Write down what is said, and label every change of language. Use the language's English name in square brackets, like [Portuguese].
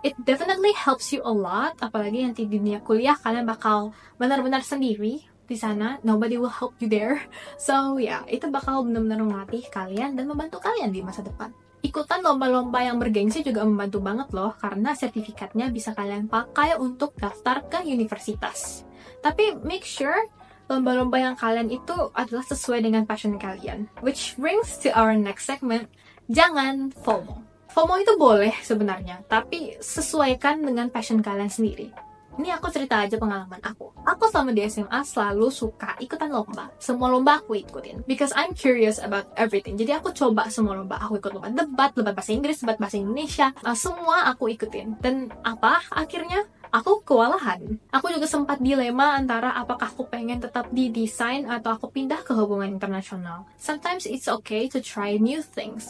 [English] It definitely helps you a lot, [Indonesian] apalagi nanti di dunia kuliah kalian bakal benar-benar sendiri di sana, [English] nobody will help you there. So yeah, [Indonesian] itu bakal benar-benar melatih kalian dan membantu kalian di masa depan. Ikutan lomba-lomba yang bergengsi juga membantu banget loh, karena sertifikatnya bisa kalian pakai untuk daftar ke universitas. Tapi [English] make sure [Indonesian] lomba-lomba yang kalian itu adalah sesuai dengan passion kalian. [English] Which brings to our next segment, [Indonesian] jangan FOMO. FOMO itu boleh sebenarnya, tapi sesuaikan dengan passion kalian sendiri. Ini aku cerita aja pengalaman aku. Aku selama di SMA selalu suka ikutan lomba. Semua lomba aku ikutin. [English] Because I'm curious about everything. [Indonesian] Jadi aku coba semua lomba. Aku ikut lomba debat bahasa Inggris, debat bahasa Indonesia. Semua aku ikutin. Dan apa? Akhirnya aku kewalahan. Aku juga sempat dilema antara apakah aku pengen tetap di desain atau aku pindah ke hubungan internasional. [English] Sometimes it's okay to try new things.